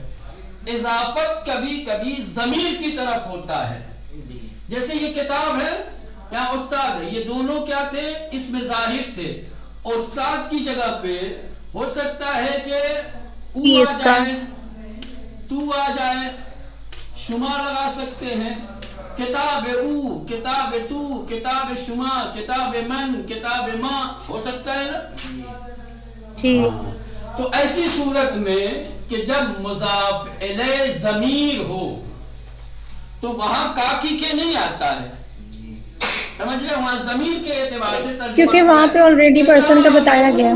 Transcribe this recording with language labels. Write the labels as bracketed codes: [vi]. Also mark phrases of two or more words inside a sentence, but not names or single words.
[ur] اضافت کبھی کبھی ضمیر کی طرف ہوتا ہے، جیسے یہ کتاب ہے یا استاد ہے، یہ دونوں کیا تھے؟ اس میں ظاہر تھے۔ استاد کی جگہ پہ ہو سکتا ہے کہ او آ جائے، تو آ جائے، شما لگا سکتے ہیں۔ [fa] کتاب او، کتاب تو، کتاب شما، کتاب من، کتاب ماں، [ur] ہو سکتا ہے نا؟ جی۔ تو ایسی صورت میں کہ جب مضاف الیہ ضمیر ہو تو وہاں کاکی کے نہیں آتا ہے، سمجھ رہے؟ وہاں ضمیر کے اعتبار سے ترجمہ، کیونکہ وہاں پہ [en] already person [ur] کا بتایا گیا۔